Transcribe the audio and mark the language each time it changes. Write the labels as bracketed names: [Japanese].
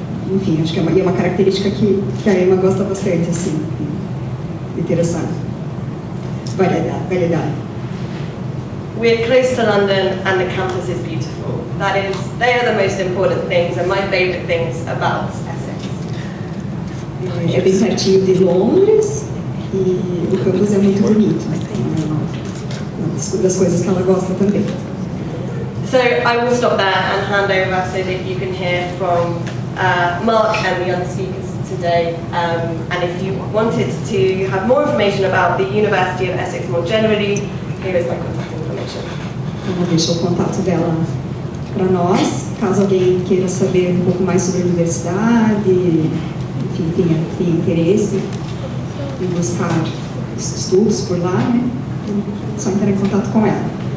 [Portuguese] Enfim, acho que é uma característica que a Emma gosta bastante, assim, interessante. Variedade. [English] We're close to London and the campus is beautiful. They are the most important things and my favourite things about Essex. [Portuguese] É bem pertinho de Londres e o campus é muito bonito. Uma das coisas que ela gosta também. [English] So I will stop there and hand over so that you can hear from Mark and the other speakers today. And if you wanted to have more information about the University of Essex more generally, here is my contact information. [Portuguese] Ela deixou o contato dela para nós, caso alguém queira saber um pouco mais sobre a universidade, enfim, tenha interesse em buscar estudos por lá, né? É só entrar em contato com ela.